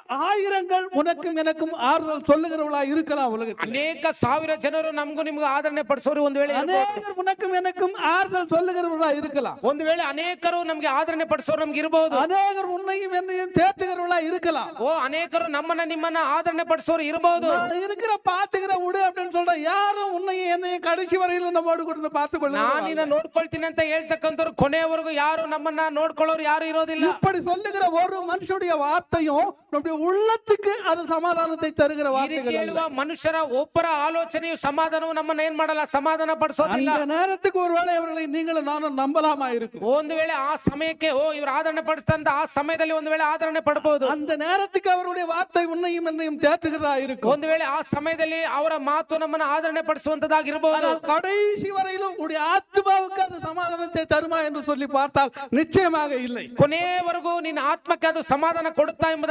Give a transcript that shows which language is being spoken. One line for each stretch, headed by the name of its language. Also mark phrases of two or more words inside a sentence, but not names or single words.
Tamil: ஆயிரங்கள் உனக்கும் எனக்கும் ஆறுதல் சொல்லுகிறவளா இருக்கலாம் உலகத்தில்.
Kannada: ಅನೇಕ ಸಾವಿರ ಜನರು ನಮಗೂ ನಿಮಗೂ ಆದರಣೆ ಪಡಿಸೋರು ಒಂದು ವೇಳೆ ಇರ್ಬೋದು.
Tamil: அநேகர் உனக்கும் எனக்கும் ஆறுதல் சொல்லுகிறவர்களா இருக்கலாம்.
Kannada: ಒಂದು ವೇಳೆ ಅನೇಕರು ನಮಗೆ ಆದರಣೆ ಪಡಿಸೋರು ನಮ್ಗೆ ಇರಬಹುದು.
Tamil: அநேகர் உன்னையும் என்னையும் தேற்றுகிறவர்களா இருக்கலாம்.
Kannada: ಅನೇಕರು ನಮ್ಮನ್ನ ನಿಮ್ಮನ್ನ ಆದರಣೆ ಪಡಿಸೋರು ಇರಬಹುದು.
Tamil: இருக்கிற பாத்துக்கிற விடு அப்படின்னு சொல்ற யாரும் உன்னையும் என்னையும் கடைசி வரையில நம்மோடு கொடுத்து பார்த்துக்கொள்ள.
Kannada: ನಾನಿನ್ನ ನೋಡ್ಕೊಳ್ತೀನಿ ಅಂತ ಹೇಳ್ತಕ್ಕಂಥವ್ರು ಕೊನೆಯವರೆಗೂ ಯಾರು ನಮ್ಮನ್ನ ನೋಡ್ಕೊಳ್ಳೋರು ಯಾರು ಇರೋದಿಲ್ಲ.
Tamil: இப்படி சொல்லுகிற ஒரு மனுஷனுடைய வார்த்தையும் நம்முடைய உள்ளத்துக்கு அது சமாதானத்தை தருகிற வார்த்தைகள்.
Kannada: ಹೇಳುವ ಮನುಷ್ಯರ ಒಬ್ಬರ ಆಲೋಚನೆಯು ಸಮಾಧಾನವು ನಮ್ಮನ್ನ ಏನ್ ಮಾಡಲ್ಲ, ಸಮಾಧಾನ ಪಡಿಸೋದಿಲ್ಲ.
Tamil: அந்த நேரத்துக்கு ஒருவேளை அவர்களை நீங்களும் நானும் நம்பலாமா இருக்கும்.
Kannada: ಒಂದು ವೇಳೆ ಆ ಸಮಯಕ್ಕೆ ಇವರು ಆದರಣೆ ಪಡಿಸ್ತಾರಂತ ಆ ಸಮಯದಲ್ಲಿ ಒಂದು ವೇಳೆ ಆದರಣೆ ಪಡಬಹುದು.
Tamil: அந்த நேரத்துக்கு அவருடைய வார்த்தை உன்னையும் என்னையும் தேற்றுகிறதா இருக்கும்.
Kannada: ಒಂದು ವೇಳೆ ಆ ಸಮಯದಲ್ಲಿ ಅವರ ಮಾತು ನಮ್ಮನ್ನ ಆದರಣೆ ಪಡಿಸುವಂತದಾಗಿರಬಹುದು.
Tamil: கடைசி வரையிலும் உடைய ஆத்மாவுக்கு அது சமாதானத்தை தருமா என்று சொல்லி பார்த்தால் நிச்சயமாக இல்லை.
Kannada: ಕೊನೆಯವರೆಗೂ ನಿನ್ನ ಆತ್ಮಕ್ಕೆ ಅದು ಸಮಾಧಾನ ಕೊಡುತ್ತಾ ಎಂಬುದಾಗಿ